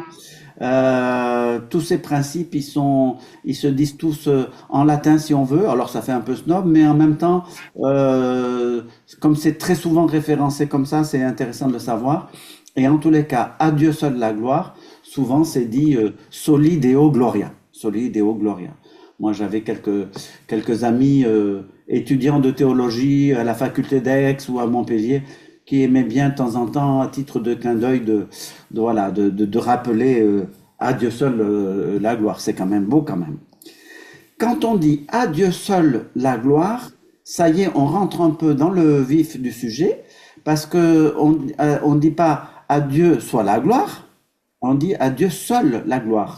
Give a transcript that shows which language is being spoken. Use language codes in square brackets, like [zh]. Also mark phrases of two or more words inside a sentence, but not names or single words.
[fr] Tous ces principes, ils se disent tous en latin si on veut. Alors ça fait un peu snob, mais en même temps, comme c'est très souvent référencé comme ça, c'est intéressant de le savoir. Et en tous les cas, à Dieu seul la gloire. Souvent, c'est dit [la] soli Deo gloria, soli Deo gloria. [fr] Moi, j'avais quelques amis étudiants de théologie à la faculté d'Aix ou à Montpellier qui aimaient bien de temps en temps, à titre de clin d'œil, voilà, de rappeler à Dieu seul la gloire. C'est quand même beau quand même. Quand on dit à Dieu seul la gloire, ça y est, on rentre un peu dans le vif du sujet, parce que on dit pas à Dieu soit la gloire, on dit à Dieu seul la gloire.